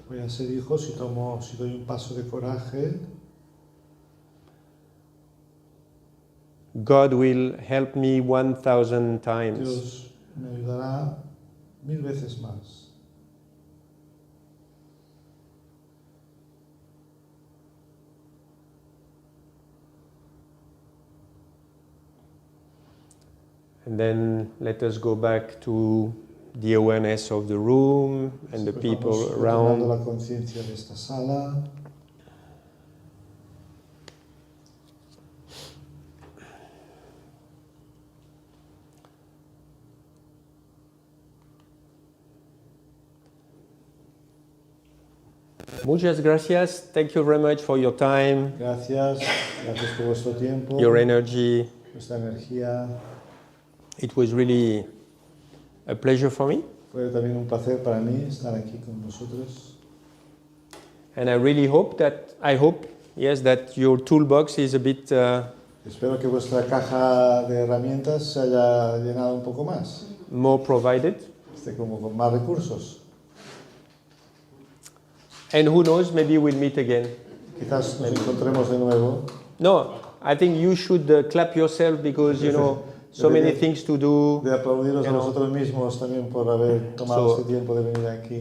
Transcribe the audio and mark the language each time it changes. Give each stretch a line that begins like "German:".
Spanish: voy a ser hijo, si doy un paso de coraje,
English: God will help me 1,000 times.
Spanish: Dios me ayudará 1000 veces más.
English: And then let us go back to the awareness of the room and the
Spanish: Pues
English: people
Spanish: vamos retomando
English: around.
Spanish: la conciencia de esta sala. Muchas gracias.
English: Thank you very much for your time,
Spanish: Gracias por vuestro tiempo,
English: your energy.
Spanish: vuestra energía.
English: It was really a pleasure for me.
Spanish: Fue también un placer para mí estar aquí con vosotros.
English: And I really hope that, yes, that your toolbox is a bit
Spanish: Espero que vuestra caja de herramientas se haya llenado un poco más,
English: more provided.
Spanish: esté como con más recursos.
English: And who knows, maybe we'll meet again.
Spanish: Quizás nos encontremos de nuevo.
English: No, I think you should clap yourself because, you know, so many things to do.
Spanish: De aplaudiros a vosotros mismos también por haber tomado
English: So,
Spanish: este tiempo de venir aquí.